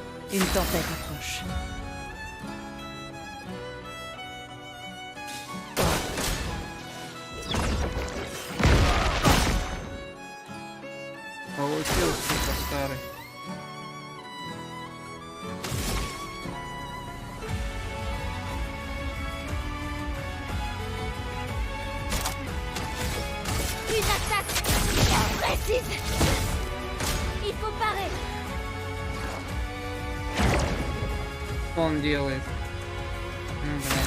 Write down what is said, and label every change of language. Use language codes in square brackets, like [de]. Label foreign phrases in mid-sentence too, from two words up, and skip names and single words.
[fr] Une tempête approche. [ru] Получил, сука, старый. [fr] Une attaque précise. Il faut parer. [ru] Что он делает? Ну, блядь.